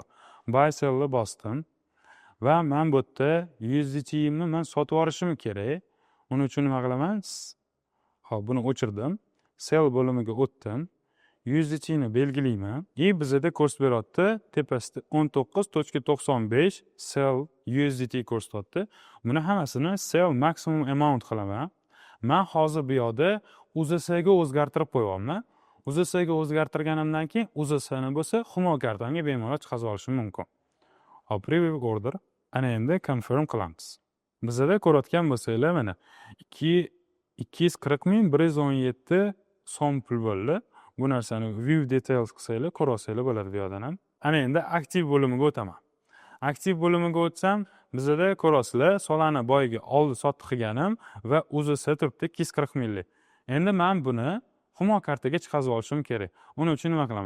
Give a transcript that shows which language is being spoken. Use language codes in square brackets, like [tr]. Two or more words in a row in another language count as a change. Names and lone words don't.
[en] Buy sellni [uz] bosdim va men bu yerda USDT nimni men sotib olishim kerak. Uning uchun nima qilaman? Hop, buni o'chirdim. Sell bo'limiga o'tdim. USDT ni belgilayman. Bizda ko'rsatib beryapti. Tepasida 19.95 sell USDT ko'rsatyapti. Buni hammasini [en] sell maximum amount [uz] qilaman. Men hozir bu yoqda UZS ga o'zgartirib qo'yapman. UZS ga o'zgartirganimdan keyin UZS ni bo'lsa Humo kartamga bemalol chiqarib olishim mumkin. [en] Hop, preview order. [uz] Ana endi confirm qilamiz. Bizda ko'rayotgan bo'lsanglar, mana 240.117 so'm pul bo'ldi. Bu narsani [en] view details [uz] qilsanglar, ko'rsanglar bo'ladi bu yerdan ham. Ana endi aktiv bo'limiga o'taman. Aktiv bo'limiga o'tsam, bizda ko'rasizlar, solani boyiga oldi sotdi qilganim va UZS turibdi 240 millik. Endi men buni Humo kartaga chiqarib olishim kerak. Uning uchun nima qilaman?